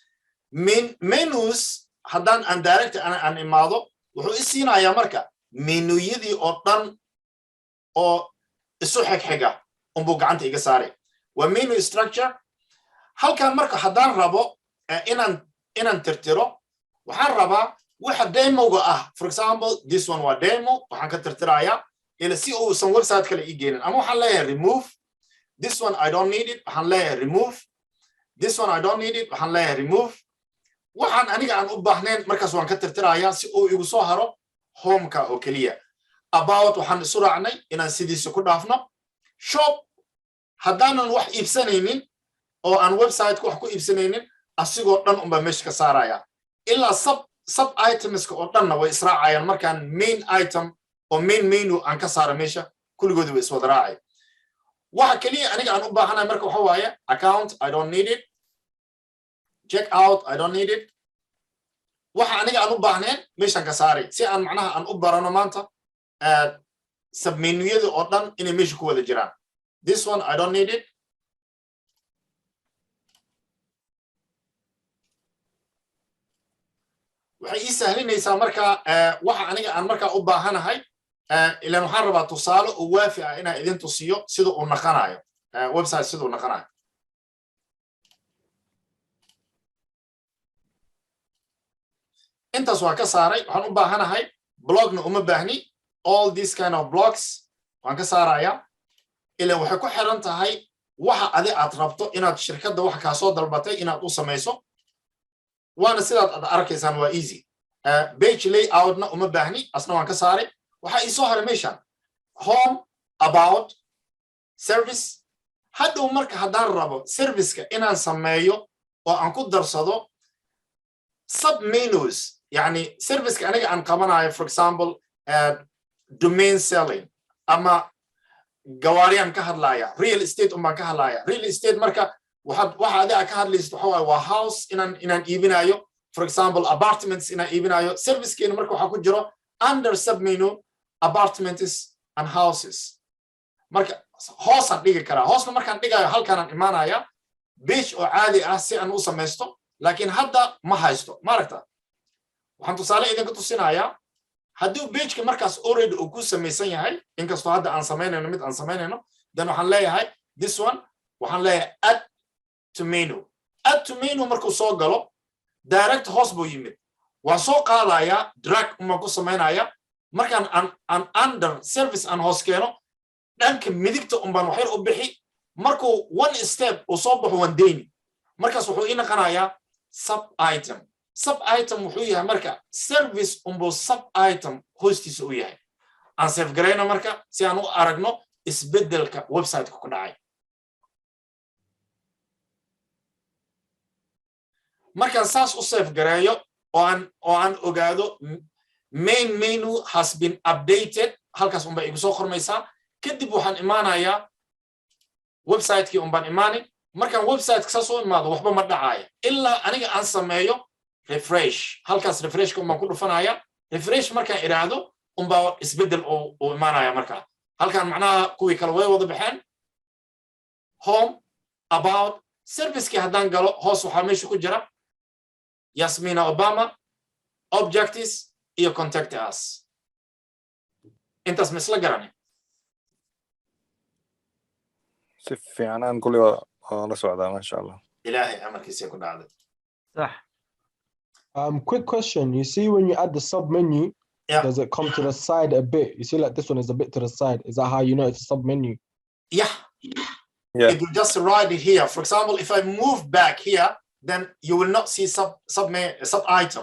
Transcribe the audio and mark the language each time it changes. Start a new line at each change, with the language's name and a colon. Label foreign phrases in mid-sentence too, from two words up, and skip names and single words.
Somali: menus haddaan aan direct aan imaado wuxuu i siinayaa marka menuyadii oo dhan oo isu xigxiga unbuu gacanta iga saaray waa menu structure halkan marka haddaan rabo inaan tirtiro waxaan rabaa waxa demoga ah
English: for example this one
Somali: waa demo waxaan ka tirtirayaa ila si uusan website kale ii geenin ama waxaan leeyahay
English: remove this one I don't need it
Somali: waxaan leeyahay
English: remove this one I don't need it
Somali: waxaan leeyahay remove waxaan aniga aan u baahnayn markaas waan ka tirtirayaa si uu igu soo haro home-ka oo keliya about waxaan isu raacnay inaan sidiisa ku dhaafno shop haddaanan wax iibsanaynin oo aan website-ka wax ku iibsanaynin asigoo dhan unbaa meesha ka saaraya ilaa
English: sub itemska
Somali: oo dhanna way israacayaan markaan
English: main item
Somali: oo
English: main menu
Somali: aan ka saara meesha kulligoodii way iswada raacay waxa keliya aniga aan u baahanahay marka waxa waaye
English: account I don't need it check out I don't need it
Somali: waxa aniga aan u baahnayn meeshaan ka saaray si aan macnaha aan u barano maanta submenuyada oo dhan inay meesha ku wada jiraan
English: this one I don't need it
Somali: waxay ii sahlinaysaa marka waxa aniga aan markaa u baahanahay ilaan waxaan rabaa tusaale oo waafi ah inaan idin tusiyo sida uu naqanayo website sida uu naqanayo intaas waa ka saaray waxaan u baahanahay blogna uma baahni
English: all these kind of blogs
Somali: waan ka saarayaa ilaan waxay ku xiran tahay waxa adi aad rabto inaad shirkadda wax kaa soo dalbatay inaad u samayso waana sidaad aad arkaysaan waa
English: easy page layoutna
Somali: uma baahni asna waan ka saaray waxaa ii soo haray meeshaan home about service hadhow marka haddaan rabo serviceka inaan sameeyo oo aan ku darsado submenus yani serviceka aniga aan qabanayo
English: for example domain selling
Somali: ama gawaariyaan ka hadlaya
English: real estate
Somali: unbaan ka hadlaya
English: real estate
Somali: marka waxa adiga ka hadlaysid waxa waaye waa house inaan iibinayo
English: for example apartments
Somali: inaan iibinayo servicekeena marka waxaa ku jiro
English: under submenu apartments and houses
Somali: marka hoosaan dhigi karaa hoosna markaan dhigayo halkaanaan imaanaya page oo caadi ah si aan u samaysto laakiin hadda ma haysto ma aragta waxaan tusaale idinka tusinayaa haddii page-ka markaas already uu ku samaysan yahay inkastoo hadda aan samaynayno mid aan samaynayno then waxaan leeyahay
English: this one
Somali: waxaan leeyahay
English: add to menu
Somali: markuu soo galo direct hoos buu yimid waan soo qaadayaa drag uma ku samaynaya markaan aan
English: under service
Somali: aan hoos keeno dhanka midigta umbaan waxyar u bixi markuu
English: one step
Somali: uu soo baxo waan deyni markaas wuxuu ii naqanayaa
English: sub item
Somali: wuxuu yahay marka service umbuu
English: sub item
Somali: hoostiisa u yahay aan save garayno marka si aan u aragno isbedelka website-ka ku dhacay markaan saas u save gareeyo oo aan ogaado
English: main menu has been updated
Somali: halkaas unbaa igu soo qormaysaa kadib waxaan imaanayaa website-kii unbaan imaani markaan website-ka saas u imaado waxba ma dhacaya ilaa aniga aan sameeyo refresh halkaas refreshka unbaan ku dhufanaya refresh markaan iraahdo unbaa isbedel uu imaanaya markaa halkaan macnaha kuwii kale way wada baxeen
English: home about servicekii
Somali: haddaan galo hoos waxaa meesha ku jira Yasmina Obama objectives iyo
English: contact us
Somali: intaas misla garanay
Arabic: si fiican aan kulli waa la socdaa ma sha Allah
Somali: ilaahay amarkiisa ku dhacday صح
English: Quick question. You see when you add the sub menu, Yeah. does it come to the side a bit? You see like this one is a bit to the side. Is that how you know it's a sub menu? Yeah. Yeah. It will just write it here. For example, if I move back here, then you will not see sub item.